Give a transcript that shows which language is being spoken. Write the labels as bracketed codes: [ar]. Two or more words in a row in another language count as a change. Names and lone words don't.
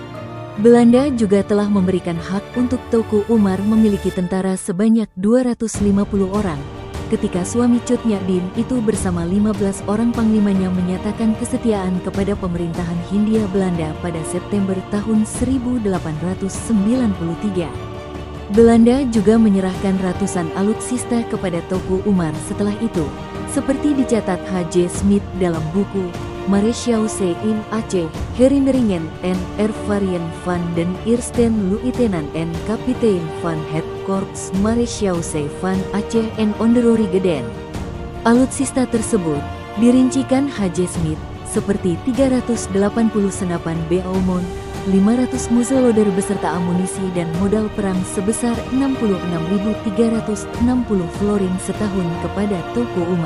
[id] Belanda juga telah memberikan hak untuk Teuku Umar memiliki tentara sebanyak 250 orang, ketika suami Cut Nyak Dien itu bersama 15 orang panglimanya menyatakan kesetiaan kepada pemerintahan Hindia Belanda pada September tahun 1893. Belanda juga menyerahkan ratusan alutsista kepada Teuku Umar setelah itu, seperti dicatat H.J. Smith dalam buku Mareschaussee in Aceh, Herinneringen en Ervaringen van den Eersten Luitenant en Kapitein van het Korps Mareschaussee van Aceh en Onderhoorigeden. Alutsista tersebut dirincikan H.J. Smith seperti 380 senapan Beaumont, 500 muzzleloader beserta amunisi dan modal perang sebesar 66.360 florin setahun kepada Teuku Umar.